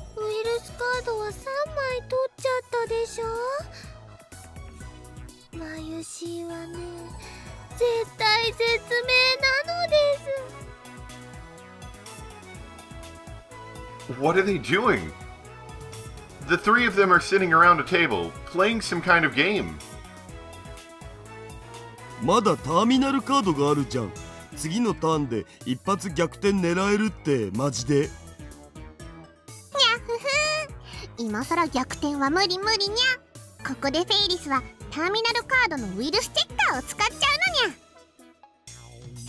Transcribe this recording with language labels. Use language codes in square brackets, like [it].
[ja] イルスカードは3枚取っちゃったでしょ。マユシーはね、絶体絶命なのです。 [en] What are they doing? The three of them are sitting around a table, playing some kind of game. [ja] まだターミナルカードがあるじゃん。次のターンで一発逆転狙えるってマジで。にゃふふ今さら逆転は無理無理にゃ。ここでフェイリスはターミナルカードのウイルスチェッカーを使っちゃうのにゃ。